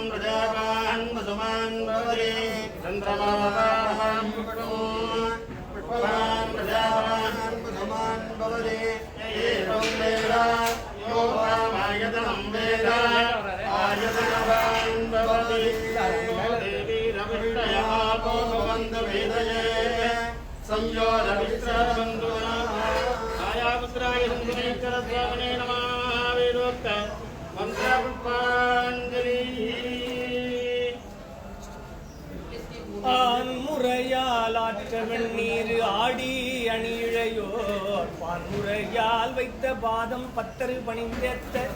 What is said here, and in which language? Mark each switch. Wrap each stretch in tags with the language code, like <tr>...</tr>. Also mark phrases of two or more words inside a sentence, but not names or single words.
<sa>प्रजावान् वसुमान् भवति चन्द्रमावान् पुष्पवान् प्रजावान् वसुमान् भवति एवं वेद यो वामायतनं वेद आयतनवान् भवति देवी रविष्टयापो भवन्तु वेदये संयोगविश्रवन्तु छायापुत्राय सन्तुनेश्वरस्वामिने नमः वेदोक्त</sa> <ta>ஆன்முறையால் ஆற்ற வெண்ணீர் ஆடி அணிழையோர் பான்முறையால் வைத்த பாதம் பத்தரு பணிந்தேத்த</ta>